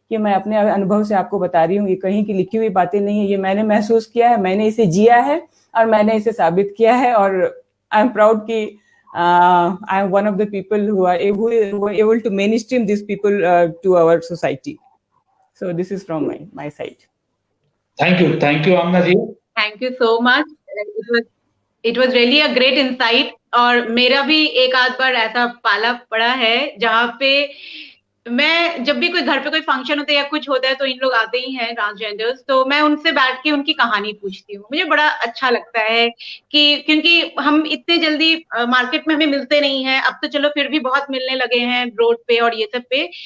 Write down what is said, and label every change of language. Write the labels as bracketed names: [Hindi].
[Hindi] ये मैं अपने अनुभव से आपको बता रही हूँ, ये कहीं की लिखी हुई बातें नहीं है, ये मैंने महसूस किया है, मैंने इसे जिया है और मैंने इसे साबित किया है। [English] और I am proud कि I am one of the people who are able to mainstream these people to our society. So this is from my side. Thank you, Amna ji. Thank you so much. It was really a great insight [Hindi] और मेरा भी एक आध बार ऐसा पाला पड़ा है जहाँ पे मैं जब भी कोई घर पे कोई फंक्शन होता है या कुछ होता है तो इन लोग आते ही हैं ट्रांसजेंडर्स, तो मैं उनसे बैठ के उनकी कहानी पूछती हूँ। मुझे बड़ा अच्छा लगता है कि क्योंकि हम इतने जल्दी मार्केट में हमें मिलते नहीं हैं, अब तो चलो फिर भी बहुत मिलने लगे हैं रोड पे और ये सब पे।